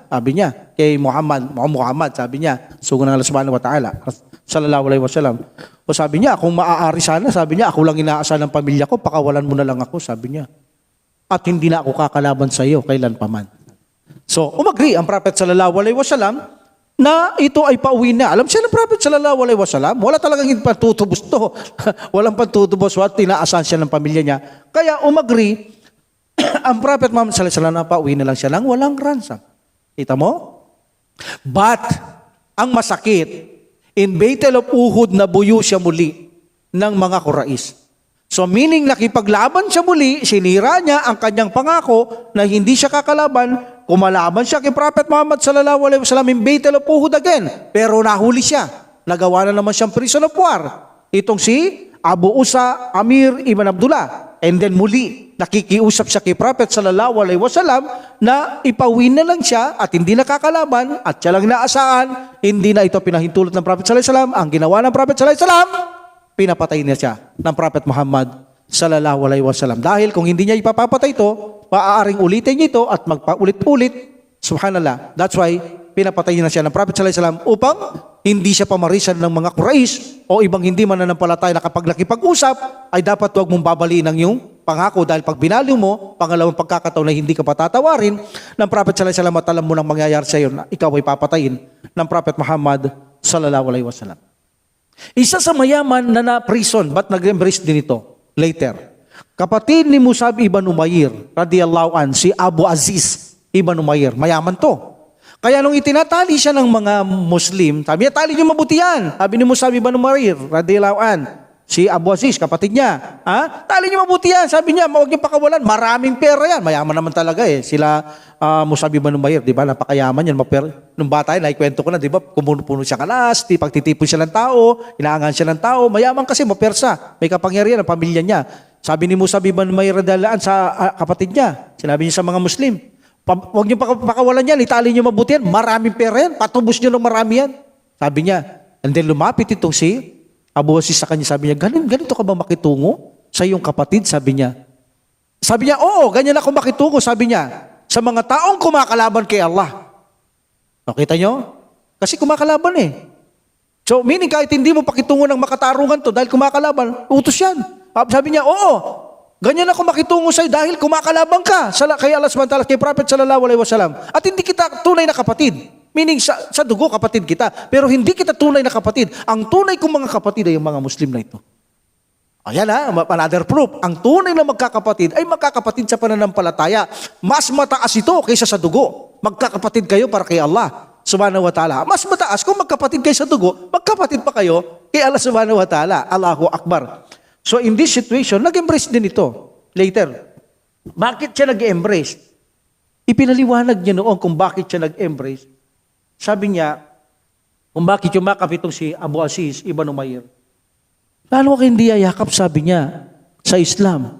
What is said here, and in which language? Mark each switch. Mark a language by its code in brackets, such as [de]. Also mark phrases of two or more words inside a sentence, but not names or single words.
[tl] Sabi niya, kay Muhammad, sabi niya, [ar] sugunang Allah سبحانه وتعالى, صلى الله عليه وسلم. [tl] O sabi niya, kung maaari sana, sabi niya, ako lang inaasahan ng pamilya ko, pakawalan mo na lang ako, sabi niya. At hindi na ako kakalaban sa iyo, kailan pa man. So, umagri ang Prophet [ar] صلى الله عليه وسلم [tl] na ito ay pauwi na. Alam siya ng Prophet [ar] صلى الله عليه وسلم, [tl] wala talagang pantutubos to. Walang pantutubos, at inaasahan siya ng pamilya niya. Kaya umagri, ang Prophet Muhammad [ar] صلى الله عليه وسلم [tl] na pauwi na lang siya lang, walang ransom. Kita mo? But, ang masakit, [en] in Battle of Uhud, [tl] nabuyo siya muli ng mga Quraysh. So meaning nakipaglaban siya muli, sinira niya ang kanyang pangako na hindi siya kakalaban, kumalaban siya kay Prophet Muhammad [ar] صلى الله عليه وسلم [en] in Battle of Uhud again. [tl] Pero nahuli siya. Nagawa na naman siyang [en] prison of war. [tl] Itong si Abu Usa Amir ibn Abdullah. And then muli, nakikiusap siya kay Prophet [ar] صلى الله عليه وسلم [tl] na ipawin na lang siya at hindi nakakalaban at siya lang naasahan, hindi na ito pinahintulot ng Prophet [ar] صلى الله عليه وسلم. [tl] Ang ginawa ng Prophet [ar] صلى الله عليه وسلم, [tl] pinapatay niya siya ng Prophet Muhammad [ar] صلى الله عليه وسلم. [tl] Dahil kung hindi niya ipapapatay ito, maaaring ulitin niya ito at magpaulit-ulit. [ar] Subhanallah. [en] That's why [tl] pinapatay na siya ng Prophet [ar] صلى الله عليه وسلم [tl] upang hindi siya pamarisan ng mga Quraysh o ibang hindi mananampalataya na kapag nakipag-usap ay dapat huwag mong babaliin ang iyong pangako dahil pag binaliw mo, pangalawang pagkakataon na hindi ka patatawarin ng Prophet [ar] صلى الله عليه وسلم [tl] at alam mo nang mangyayari sa iyo na ikaw ay papatayin ng Prophet Muhammad [ar] صلى الله عليه وسلم. [tl] Isa sa mayaman na na-prison, but nag-embrace din ito later. Kapatid ni Musab ibn Umair, [ar] رضي الله عن, [tl] si Abu Aziz ibn Umair, mayaman to. Kaya nung itinatali siya ng mga Muslim, sabi niya, tali niyo mabuti yan. Sabi ni Musab ibn Umair, [ar] رضي الله عن, [tl] si Abu Aziz, kapatid niya, tali niyo mabuti yan. Sabi niya, huwag niyo pakawalan, maraming pera yan. Mayaman naman talaga eh. Sila Musab ibn Umair, di ba, napakayaman yan. Nung bata yan, naikwento ko na, di ba, kumuno-puno siya kalas, pagtitipon siya ng tao, inaangan siya ng tao, mayaman kasi, mapersa, may kapangyarihan ang pamilya niya. Sabi ni Musab ibn Umair [ar] رضي الله عن [tl] sa kapatid niya, sinabi niya sa mga Muslim, huwag niyo pakawalan yan, itali niyo mabuti yan, maraming pera yan, patubos niyo ng marami yan. Sabi niya, and then lumapit itong si Abu Aziz sa kanya, sabi niya, ganito ka ba makitungo sa iyong kapatid? Sabi niya, oo, ganyan ako makitungo, sabi niya, sa mga taong kumakalaban kay Allah. Nakita niyo? Kasi kumakalaban eh. So, meaning kahit hindi mo pakitungo ng makatarungan to dahil kumakalaban, utos yan. Sabi niya, oo, ganyan ako makitungo sa'yo dahil kumakalaban ka kay Allah [ar] سبحانه وتعالى, [tl] kay Prophet [ar] صلى الله عليه وسلم. [tl] At hindi kita tunay na kapatid. Meaning sa dugo kapatid kita. Pero hindi kita tunay na kapatid. Ang tunay kong mga kapatid ay yung mga Muslim na ito. Ayan [en] another proof. [tl] Ang tunay na magkakapatid ay magkakapatid sa pananampalataya. Mas mataas ito kaysa sa dugo. Magkakapatid kayo para kay Allah [ar] سبحانه وتعالى. [tl] Mas mataas kung magkapatid kayo sa dugo, magkapatid pa kayo kay Allah [ar] سبحانه وتعالى. الله أكبر. [en] So in this situation, [tl] nag-embrace din ito. Later, bakit siya nag-embrace? Ipinaliwanag niya noon kung bakit siya nag-embrace. Sabi niya, kung bakit yumakap itong si Abu Aziz ibn Umair. Lalo ka hindi ayakap, sabi niya, sa Islam.